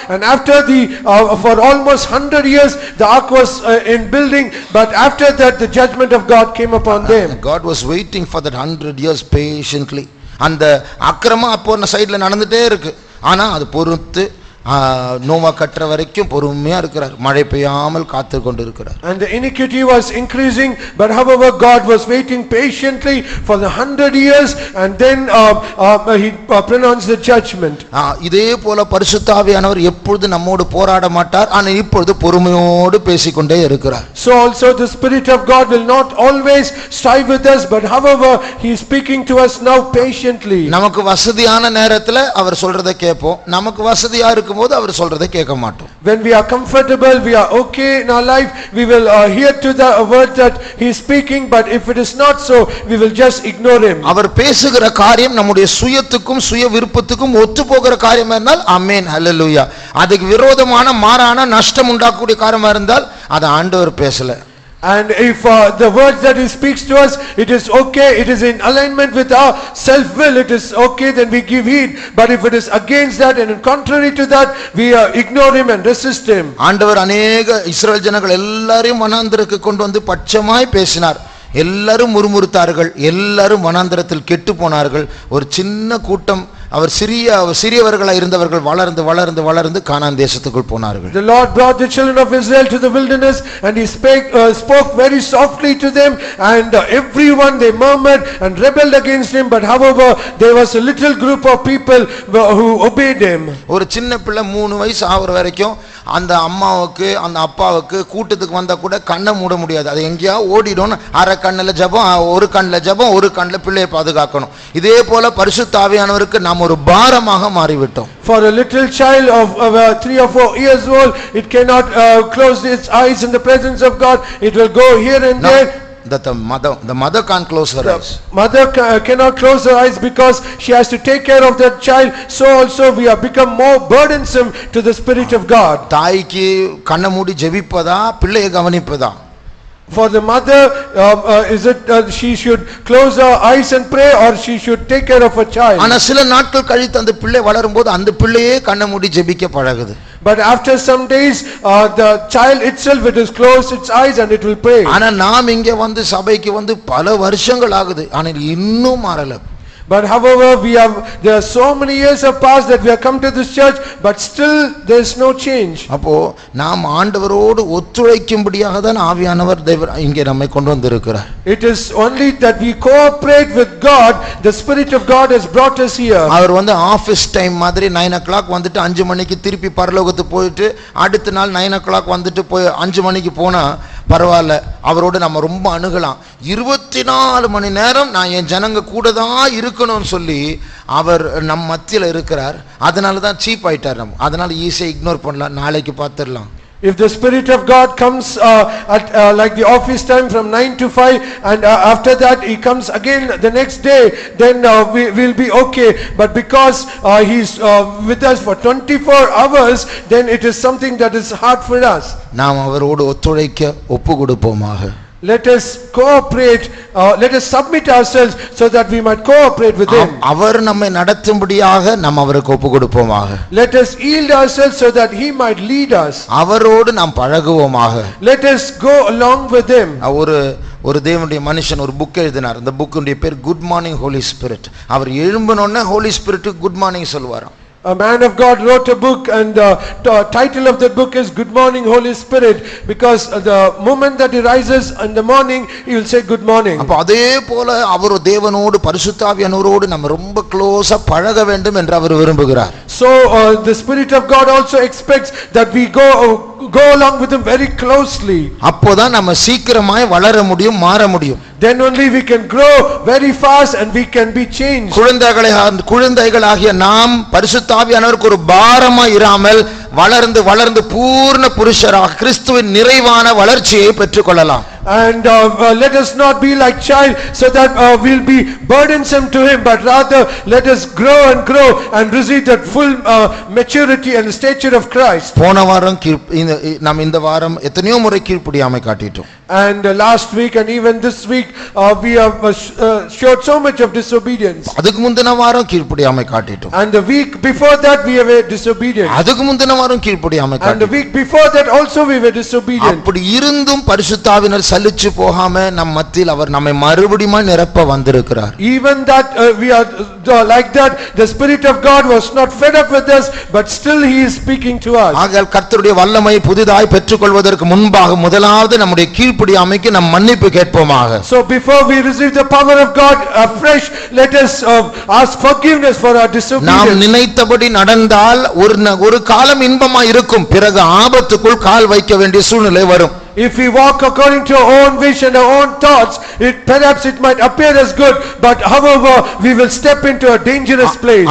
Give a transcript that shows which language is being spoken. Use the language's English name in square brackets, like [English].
[English] And after for almost 100 years the ark was in building, but after that the judgment of God came upon them. God was waiting for that 100 years patiently. [Tamil] அந்த அக்கிரமம் அப்போ சைடுல நடந்துட்டே இருக்கு. ஆனா அது பொறுத்து நோவா கட்டுற வரைக்கும் பொறுமையா இருக்கிறார். மழை பெய்யாமல் காத்து கொண்டு இருக்கிறார். [English] And the iniquity was increasing, but however God was waiting patiently for the 100 years and then he pronounced the judgment. [Tamil] இதே போல பரிசுத்த ஆவியானவர் எப்பொழுது நம்மோடு போராட மாட்டார், ஆனா இப்பொழுது பொறுமையோடு பேசிக்கொண்டே இருக்கிறார். [English] So also the Spirit of God will not always strive with us, but however he is speaking to us now patiently. [Tamil] நமக்கு வசதியான நேரத்துல அவர் சொல்றதை கேட்போம், நமக்கு வசதியா இருக்கும்போது அவர் சொல்றதை கேட்க மாட்டோம். [English] When we are comfortable, we are okay in our life, we will hear to the word that he is speaking, but if it is not so, we will just ignore him. [Tamil] அவர் பேசுகிற காரியம் நம்முடைய சுயத்துக்கும் சுய விருப்பத்துக்கும் ஒத்து போகிற காரியமா இருந்தால் ஆமென் ஹல்லேலூயா. அதுக்கு விரோதமான மாறான நஷ்டம் உண்டாக்கக்கூடிய காரியமா இருந்தால் அது ஆண்டவர் பேசல. [English] And if the words that he speaks to us, it is okay, it is in alignment with our self will, it is okay, then we give heed. But if it is against that and contrary to that, we ignore him and resist him. [Tamil] ஆண்டவர் [Hindi] अनेक [Tamil] இஸ்ரவேல் ஜனங்கள் எல்லாரையும் வனாந்திரத்துக்கு கொண்டு வந்து பட்சமாய் பேசினார். எல்லாரும் முறுமுறுத்தார்கள், எல்லாரும் வனாந்திரத்தில் கெட்டு போனார்கள். ஒரு சின்ன கூட்டம், அவர் சிறியவர்களாக இருந்தவர்கள் வளர்ந்து வளர்ந்து வளர்ந்து கானான் தேசத்துக்குள் போனார்கள். [English] The Lord brought the children of Israel to the wilderness and he spoke very softly to them, and everyone they murmured and rebelled against him, but however there was a little group of people who obeyed him. [Tamil] ஒரு சின்ன பிள்ளை 3 வயசு ஆகுற வரைக்கும் அந்த அம்மாவுக்கு அந்த அப்பாவுக்கு கூட்டத்துக்கு வந்தா கூட கண்ணை மூட முடியாது. அது எங்கேயா ஓடிடும். அரை கண்ணுல ஜெபம், ஒரு கண்ணுல ஜெபம், ஒரு கண்ணுல பிள்ளையை பாதுகாக்கணும். இதே போல பரிசுத்த ஆவியானவருக்கு நாம் ஒரு பாரமாக மாறிவிட்டோம். [English] For a little child of 3 or 4 years old, it cannot close its eyes in the presence of God. It will go here and there. The mother can't close her eyes. Mother cannot close her eyes because she has to take care of that child. So also we have become more burdensome to the Spirit of God. [Tamil] தாய்க்கு கண்ணை மூடி ஜெபிப்பதா பிள்ளையை கவனிப்பதா? [English] For the mother, is it she should close her eyes and pray, or she should take care of her child? [Tamil] ஆனா சில நாட்கள் கழித்து அந்த பிள்ளை வளரும்போது அந்த பிள்ளையே கண்ணை மூடி ஜெபிக்க பழகுது. [English] But after some days the child itself, it is close its eyes and it will pray. [Tamil] ஆனா நாம் இங்க வந்து சபைக்கு வந்து பல வருஷங்கள் ஆகுது, ஆனா இன்னும் மாறல. [English] But however, there are so many years have passed that we have come to this church, but still there is no change. [Tamil] அப்போ நாம் ஆண்டவரோடு ஒத்துழைக்கும்படியாக தான் ஆவியானவர் தேவன் இங்கே நம்மை கொண்டு வந்திருக்கிறார். [English] It is only that we cooperate with God, the Spirit of God has brought us here. [Tamil] Our office time மாதிரி [English] 9 o'clock [Tamil] வந்துட்டு 5 மணிக்கு திருப்பி பரலோகத்துக்கு போயிட்டு அடுத்த நாள் 9 o'clock வந்துட்டு போய் 5 மணிக்கு போனா பரவாயில்ல, அவரோடு நம்ம ரொம்ப அணுகலாம். 24 மணி நேரம் நான் என் ஜனங்க கூட தான் இருக்கணும்னு சொல்லி அவர் நம் மத்தியில் இருக்கிறார். அதனால தான் சீப் ஆயிட்டார். நம்ம அதனால [English] ஈஸியாக இக்னோர் [Tamil] பண்ணலாம், நாளைக்கு பார்த்துடலாம். [English] If the Spirit of God comes at like the office time from 9 to 5 and after that he comes again the next day, then we will be okay. But because he's with us for 24 hours, then it is something that is hard for us. [Tamil] நாம் அவரோடு ஒத்துழைக்க ஒப்பு கொடுப்போமாக. [English] Let us cooperate, let us submit ourselves so that we might cooperate with him. [Tamil] அவர் நம்மை நடத்தும்படியாக நாம் அவருக்கு ஒப்பு கொடுப்போமாக. [English] Let us yield ourselves so that he might lead us. [Tamil] அவரோடு நாம் பழகுவோமாக. [English] Let us go along with him. [Tamil] ஒரு தேவனுடைய மனுஷன் ஒரு புக் எழுதினார். அந்த புக்குடைய பேர் good morning Holi spirit. Our எழும்பினோடனே Holi spirit good morning சொல்வாராம். [English] A man of God wrote a book and the title of that book is Good Morning Holy Spirit, because the moment that he rises in the morning he will say good morning. [Tamil] அப்ப அதே போல அவர் தேவனோடு பரிசுத்த ஆவியானவரோடு நம்ம ரொம்ப க்ளோஸா பழக வேண்டும் என்று அவர் விரும்புகிறார். [English] So the Spirit of God also expects that we go along with him very closely. [Tamil] அப்போதான் நம்ம சீக்கிரமாய் வளர முடியும், மாற முடியும். [English] Then only we can grow very fast and we can be changed. [Tamil] குழந்தைகளாகிய நாம் பரிசுத்த ஆவியானவருக்கு ஒரு பாரமாய் இராமல் வளர்ந்து வளர்ந்து பூர்ண புருஷராக கிறிஸ்துவின் நிறைவான வளர்ச்சியை பெற்றுக்கொள்ளலாம். [English] And let us not be like child so that we'll be burdensome to him, but rather let us grow and receive that full maturity and stature of Christ. [Tamil] போன வாரம் நாம் இந்த வாரம் எத்தனையோ முறை கீழ்ப்படியாமை காட்டிட்டோம். [English] And last week and even this week we have showed so much of disobedience. [Tamil] அதுக்கு முந்தின வாரம் கீழ்ப்படியாமை காட்டிட்டோம். [English] And the week before that we were disobedient. [Tamil] அதுக்கு முந்தின வாரம் கீழ்ப்படியாமை [English] And [Tamil] காட்டிட்டோம். [English] the week before that also we were disobedient. [Tamil] அப்படி இருந்தும் பரிசுத்த ஆவியானவர் சலிச்சு போகாம நம் மத்தியில் அவர் நம்மை மறுபடியும் நிரப்ப வந்திருக்கிறார். [English] Even that we are like that, the Spirit of God was not fed up with us, but still he is speaking to us. [Tamil] ஆகையால் கர்த்தருடைய வல்லமை புதிதாய் பெற்றுக்கொள்வதற்கு முன்பாக முதலாவது நம்முடைய கீழ்ப்படியாமைக்கு நாம் மன்னிப்பு கேட்போமாக. [English] So before we receive the power of God afresh, let us ask forgiveness for our disobedience. [Tamil] நாம் நினைத்தபடி நடந்தால் ஒரு காலம் இன்பமா இருக்கும், பிறகு ஆபத்துக்குள் கால் வைக்க வேண்டிய சூழ்நிலை வரும். [English] If we walk according to our own wish and our own thoughts, perhaps it might appear as good, but however we will step into a dangerous place.